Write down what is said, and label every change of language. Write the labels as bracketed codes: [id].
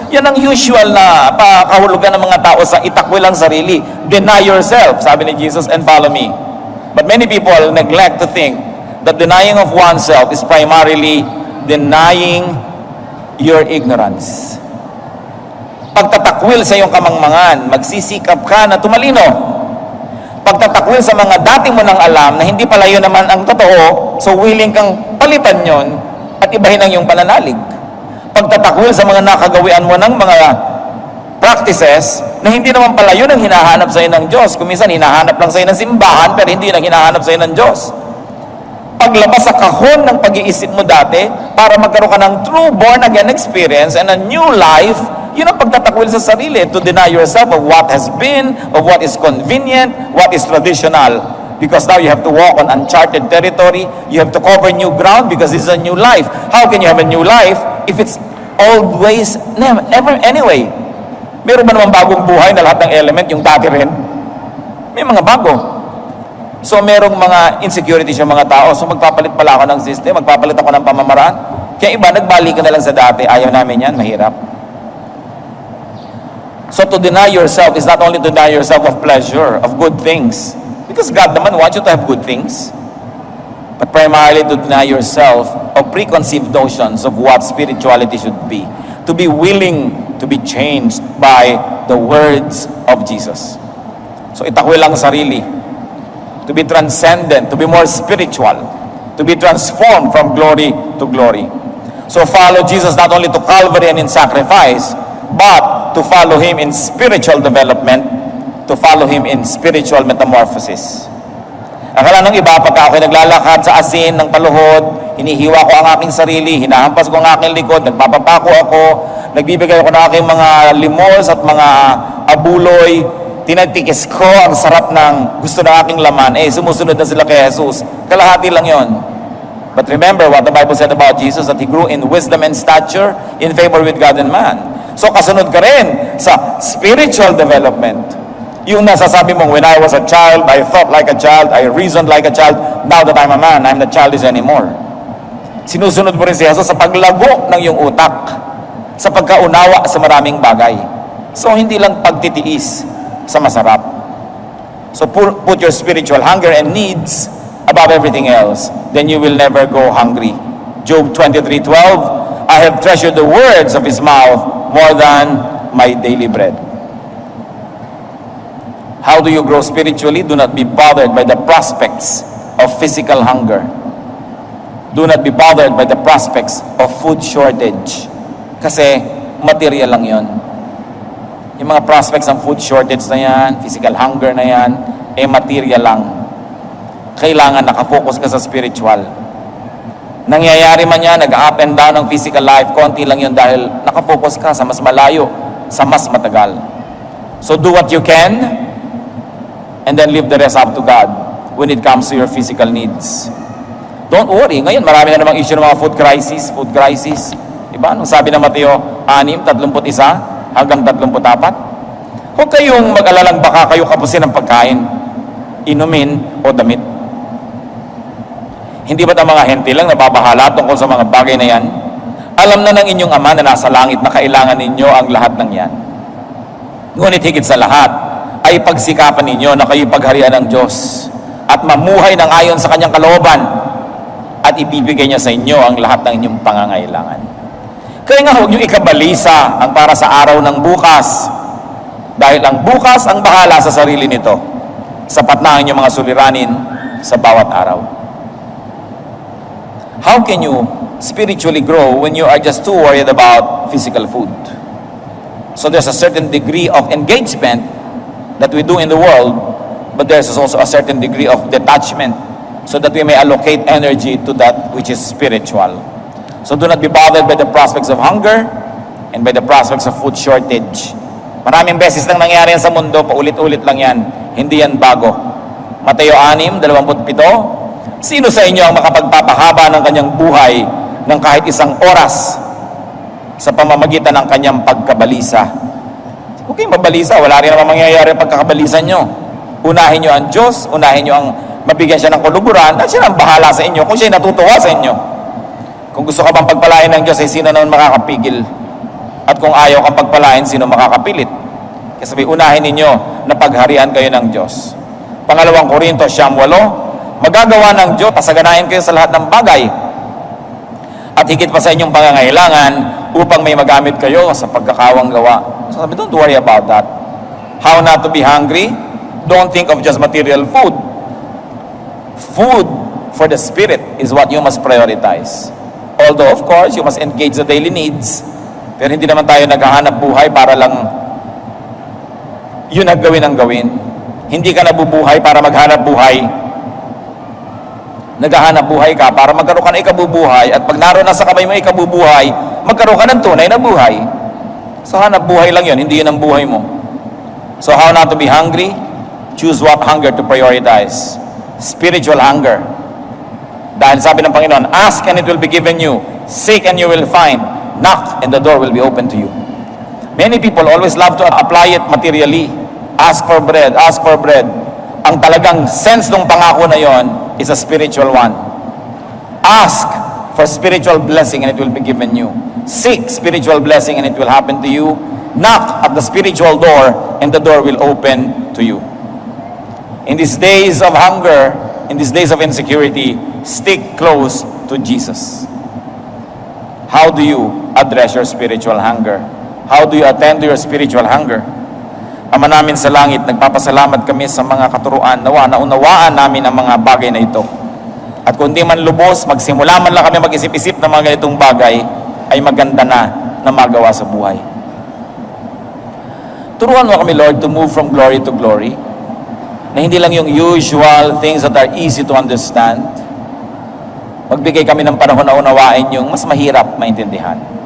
[tl] Yan ang usual na kahulugan ng mga tao sa itakwil ang sarili. [en] Deny yourself, [tl] sabi ni Jesus, [en] and follow me. But many people neglect to think that denying of oneself is primarily denying your ignorance. [tl] Pagtatakwil sa iyong kamangmangan, magsisikap ka na tumalino. Pagtatakwil sa mga dating mo nang alam na hindi pala yun naman ang totoo, so willing kang palitan yon at ibahin ang iyong pananalig. Pagtatakwil sa mga nakagawian mo ng mga practices na hindi naman pala yun ang hinahanap sa iyo ng Diyos. Kung minsan hinahanap lang sa iyo ng simbahan pero hindi yun ang hinahanap sa iyo ng Diyos. Paglabas sa kahon ng pag-iisip mo dati para magkaroon ka ng [en] true born-again experience and a new life, [tl] yun ang pagtatakwil sa sarili, [en] to deny yourself of what has been, of what is convenient, what is traditional. Because now you have to walk on uncharted territory, you have to cover new ground because this is a new life. How can you have a new life if it's old ways? Never anyway. [tl] Meron ba naman bagong buhay na lahat ng element, yung dati rin? May mga bago. So merong mga insecurities yung mga tao. So magpapalit pala ako ng system, magpapalit ako ng pamamaraan. Kaya iba, nagbalik ka na lang sa dati. Ayaw namin yan, mahirap. [en] So to deny yourself is not only to deny yourself of pleasure, of good things. Because God naman wants you to have good things. But primarily to deny yourself of preconceived notions of what spirituality should be. to be willing to be changed by the words of Jesus. [tl] So itakwil ang sarili, [en] to be transcendent, to be more spiritual, to be transformed from glory to glory. So follow Jesus not only to Calvary and in sacrifice, but to follow Him in spiritual development, to follow Him in spiritual metamorphosis. [tl] Akala ng iba, pagka ako'y naglalakad sa asin ng paluhod, hinihiwa ko ang aking sarili, hinahampas ko ang aking likod, nagpapapako ako, nagbibigay ako ng aking mga limos at mga abuloy, tinatikis ko ang sarap ng gusto ng aking laman, sumusunod na sila kay Jesus. Kalahati lang yon. [en] But remember what the Bible said about Jesus, that He grew in wisdom and stature, in favor with God and man. [tl] So kasunod ka rin sa spiritual development. Yung nasasabi mong, [en] when I was a child, I thought like a child, I reasoned like a child, now that I'm a man, I'm not childish anymore. [tl] Sinusunod mo rin si Jesus sa paglago ng iyong utak, sa pagkaunawa sa maraming bagay. So hindi lang pagtitiis sa masarap. [en] So put your spiritual hunger and needs above everything else, then you will never go hungry. Job 23:12, I have treasured the words of His mouth more than my daily bread. How do you grow spiritually? Do not be bothered by the prospects of physical hunger. Do not be bothered by the prospects of food shortage. [tl] Kasi material lang yon. Yung mga prospects ng food shortage na yan, physical hunger na yan, material lang. Kailangan nakafocus ka sa spiritual. Nangyayari man yan, nag-up and down ng physical life, konti lang yun dahil nakafocus ka sa mas malayo, sa mas matagal. [en] So do what you can, and then leave the rest up to God when it comes to your physical needs. Don't worry. [tl] Ngayon, marami na namang issue ng mga food crisis. Diba? Nung sabi ng Mateo 6:31 hanggang 34, huwag kayong mag-alalang baka kayo kapusin ng pagkain, inumin o damit. Hindi ba't ang mga hente lang nababahala tungkol sa mga bagay na yan? Alam na ng inyong Ama na nasa langit na kailangan ninyo ang lahat ng yan. Ngunit higit sa lahat, ay pagsikapan ninyo na kayo pagharian ng Diyos at mamuhay ng ayon sa Kanyang kalooban at ibibigay niya sa inyo ang lahat ng inyong pangangailangan. Kaya nga huwag niyo ikabalisa ang para sa araw ng bukas, dahil ang bukas ang bahala sa sarili nito. Sapat na ang inyong mga suliranin sa bawat araw. [en] How can you spiritually grow when you are just too worried about physical food? So there's a certain degree of engagement that we do in the world, but there's also a certain degree of detachment so that we may allocate energy to that which is spiritual. So do not be bothered by the prospects of hunger and by the prospects of food shortage. [tl] Maraming beses nang nangyari yan sa mundo, paulit-ulit lang yan. Hindi yan bago. Mateo 6:27, sino sa inyo ang makapagpapahaba ng kanyang buhay ng kahit isang oras sa pamamagitan ng kanyang pagkabalisa? Huwag kayong mabalisa, wala rin naman mangyayari pagkakabalisan nyo. Unahin nyo ang Diyos, unahin nyo ang mabigyan siya ng kuluburan, at siya ang bahala sa inyo kung siya natutuwa sa inyo. Kung gusto ka bang pagpalain ng Diyos, sino naman makakapigil? At kung ayaw kang pagpalain, sino makakapilit? Kasi sabi, unahin ninyo na pagharian kayo ng Diyos. 2 Korinto 8, magagawa ng Diyos, pasaganahin kayo sa lahat ng bagay, at higit pa sa inyong pangangailangan upang may magamit kayo sa pagkakawang gawa. So sabi, [en] don't worry about that. How not to be hungry? Don't think of just material food. Food for the spirit is what you must prioritize. Although, of course, you must engage the daily needs. [tl] Pero hindi naman tayo naghahanap buhay para lang yun ang gawin ang gawin. Hindi ka nabubuhay para maghanap buhay. Naghahanap buhay ka para magkaroon ka ng ikabubuhay, at pag naroon na sa kamay mo ikabubuhay, magkaroon ka ng tunay na buhay. So hanap buhay lang yun, hindi yun ang buhay mo. [en] So how not to be hungry? Choose what hunger to prioritize. Spiritual hunger. [tl] Dahil sabi ng Panginoon, [en] ask and it will be given you. Seek and you will find. Knock and the door will be open to you. Many people always love to apply it materially. Ask for bread, ask for bread. [tl] Ang talagang [en] sense [tl] ng pangako na yon [en] is a spiritual one. Ask for spiritual blessing and it will be given you. Seek spiritual blessing and it will happen to you. Knock at the spiritual door and the door will open to you. In these days of hunger, in these days of insecurity, stick close to Jesus. How do you address your spiritual hunger? How do you attend to your spiritual hunger? [tl] Ama namin sa langit, nagpapasalamat kami sa mga katuruan. Nawa, naunawaan namin ang mga bagay na ito. At kung di man lubos, magsimula man lang kami mag-isip-isip ng mga ganitong bagay, ay maganda na magawa sa buhay. Turuan mo kami, [en] Lord, to move from glory to glory. [tl] Na hindi lang yung [en] usual things that are easy to understand. [tl] Magbigay kami ng panahon na unawain yung mas mahirap maintindihan.